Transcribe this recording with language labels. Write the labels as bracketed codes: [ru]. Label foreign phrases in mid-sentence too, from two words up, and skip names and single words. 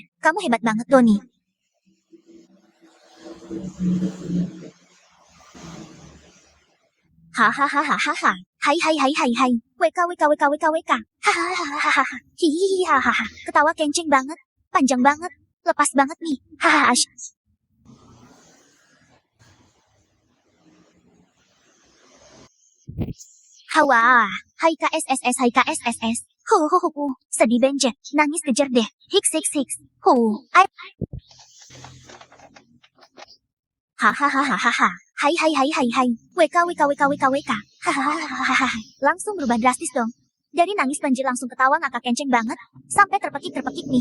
[id] Kamu hebat banget, Doni. Hahaha. Hai. WK. Hahaha. Hihihi hahaha. Ketawa kenceng banget, panjang banget, Lepas banget nih. Hahaha, asyik. Hawa. Hai KSSS, hai KSSS. Sedih benjet. Nangis kejar deh. Hiks, hiks, hiks. Hahaha. Hai, hai, hai, hai, hai. WK, WK, WK, WK, WK. Hahaha. Langsung berubah drastis dong. Dari nangis banjir langsung ketawa ngakak kenceng banget. Sampai terpekik nih.